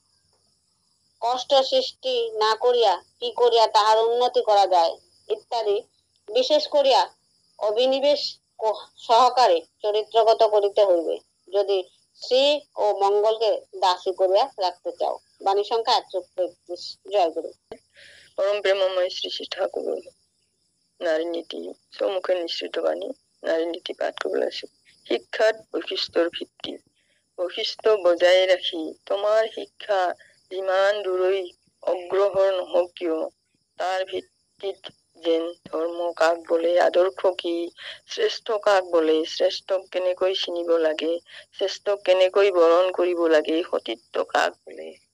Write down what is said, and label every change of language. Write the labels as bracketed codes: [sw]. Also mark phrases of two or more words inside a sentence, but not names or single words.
[bn] কষ্ট সৃষ্টি না করিয়া কি করিয়া তাহার উন্নতি করা যায় ইত্যাদি বিশেষ করিয়া অভিনিবেশ সহকারে চরিত্রগত করিতে হইবে, যদি শ্রী ও মঙ্গলকে দাসী করিয়া রাখতে চাও। বাণী সংখ্যা 133। জয় গুরু। [as] পরম প্রেমময় শ্রী শ্রী ঠাকুর নারী নীতি সম্মুখে নিঃসৃত বাণী নারী নীতি পাঠ করবলে আছে। শিক্ষার বৈশিষ্ট্যর ভিত্তি। বৈশিষ্ট্য বজায় রাখি তোমার শিক্ষা যিমান দূৰৈ অগ্ৰসৰ নহওক কিয়, তাৰ ভিত্তিত যেন ধৰ্ম কাক বোলে, আদৰ্শ কি, শ্ৰেষ্ঠ কাক বোলে, শ্ৰেষ্ঠক কেনেকৈ চিনিব লাগে, শ্ৰেষ্ঠক কেনেকৈ বৰণ কৰিব লাগে, সতীত্ব কাক বোলে,